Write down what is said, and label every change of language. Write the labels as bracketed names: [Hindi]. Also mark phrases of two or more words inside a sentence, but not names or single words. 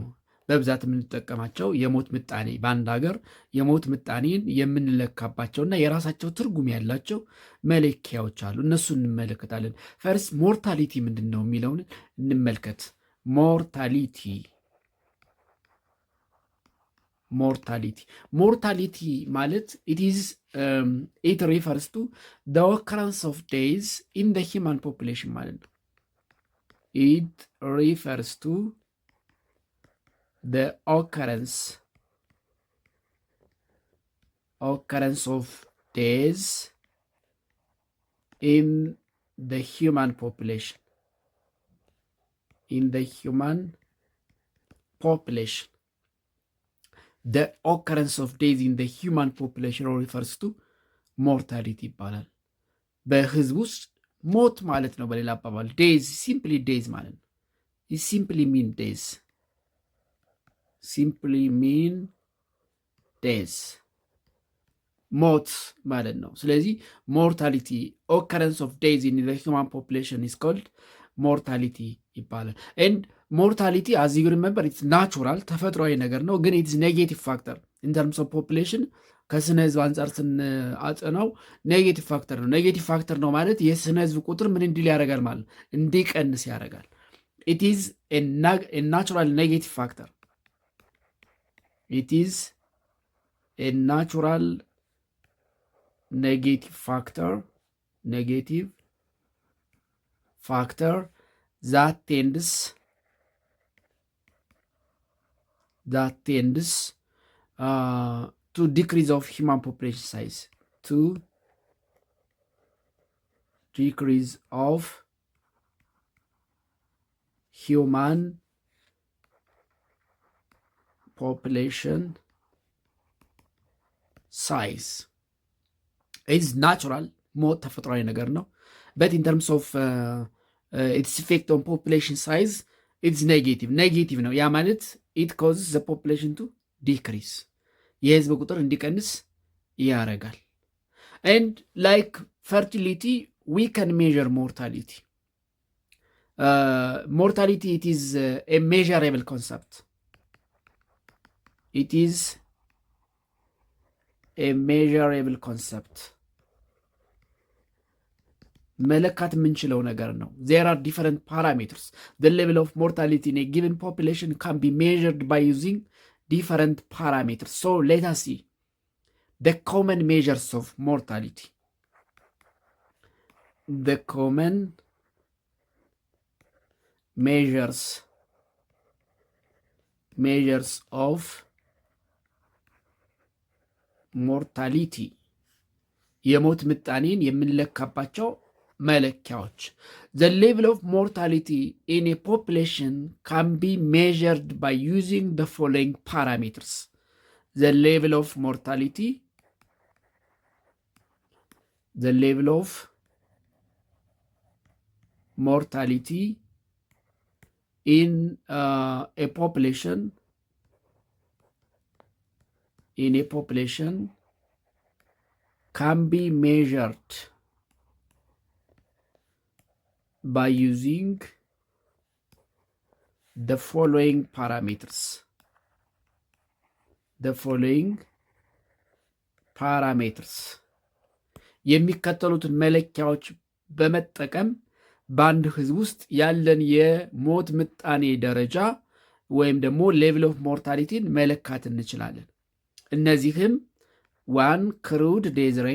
[Amharic] በብዛት የምንጠቀማቸው የሞት ምጣኔ በአንድ ሀገር የሞት ምጣኔን የምንለካባቸውና የራሳቸው ትርጉም ያላቸው መለኪያዎች አሉ። እነሱን እንመለከታለን። [English] first mortality [Amharic] ምንድን ነው የሚለውን እንመልከት። ሞርታሊቲ [English] ሞርታሊቲ ማለት it refers to the occurrence of days in the human population [Amharic] ማለት ነው። [English] it refers to the occurrence of days in the human population. The occurrence of days in the human population refers to mortality [Amharic] ይባላል። በህዝብ ውስጥ ሞት ማለት ነው። በሌላ አባባል [English] days simply days [Amharic] ማለት ነው። [English] it simply mean days [Amharic] ሞት ማለት ነው። ስለዚህ [English] mortality occurrence of days in the human population is called mortality [Amharic] ይባላል። [English] and mortality as you remember it's natural [Amharic] ተፈጥሯዊ ነገር ነው፣ ግን [English] it's negative factor in terms of population [Amharic] ከስነ ህዝብ አንጻር ስናጠናው [English] negative factor [Amharic] ነው። [English] negative factor [Amharic] ነው ማለት የስነ ህዝብ ቁጥር ምን እንዲል ያደርጋል ማለት ነው፣ እንዲቀንስ ያደርጋል። [English] it is natural negative factor It is a natural negative factor that tends to decrease of human population size, to decrease of human population size is natural, [Amharic] ሞት ተፈጥሯዊ ነገር [English] ነው። but in terms of its effect on population size it's negative [Amharic] ነው። ያ ማለት [English] it causes the population to decrease፣ [Amharic] የህዝብ ቁጥር እንዲቀንስ ያደርጋል። [English] and like fertility we can measure mortality. Mortality it is a measurable concept. It is a measurable concept. [Amharic] መለካት የምንችለው ነገር ነው። [English] There are different parameters. The level of mortality in a given population can be measured by using different parameters. So let us see the common measures of mortality. The common measures of ሞርታሊቲ [Amharic] የሞት ምጣኔን የምንለካባቸው መለኪያዎች። [English] The level of mortality in a population can be measured by using the following parameters. The level of mortality, the level of mortality in a population can be measured by using the following parameters. [Amharic] የሚከተሉትን መለኪያዎች በመጠቀም በአንድ ህዝብ ውስጥ ያለን የሞት ምጣኔ ደረጃ ወይም ደግሞ [English] level of mortality [Amharic] መለካት እንችላለን። እነዚህም 1 [English] crude death